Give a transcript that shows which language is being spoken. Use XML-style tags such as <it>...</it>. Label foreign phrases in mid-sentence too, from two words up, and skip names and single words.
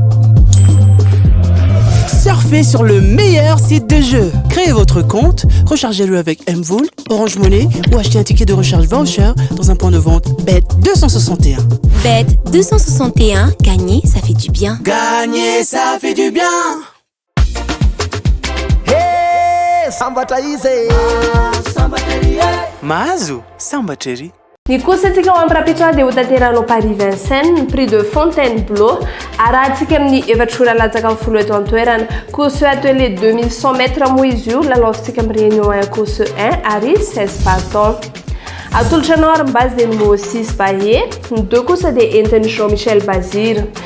<fr>Surfez sur le meilleur site de jeu. Créez votre compte, rechargez-le avec Mvool, Orange Money ou achetez un ticket de recharge voucher dans un point de vente Bet261. Bet261, gagner, ça fait du bien. Gagner, ça fait du bien.</fr> <mg>Mahazo Sambatry. Ny kosatsika ao amin'ny rapitso dia ho tanteranao Paris Vincennes ny prix de Fontainebleau arahantsika amin'ny efatrora latsaka amin'ny folo eto an-toerana</mg> <fr>course atelier 2100 mètres</fr> <mg>moa izy io lalaovintsika amin'ny</mg> <fr>réunion course</fr> <mg>1 ary 16 partants atolotranao ary base dia numéro 6 Baye ny 2 kosa dia entin'ny Jean-Michel Bazir</mg>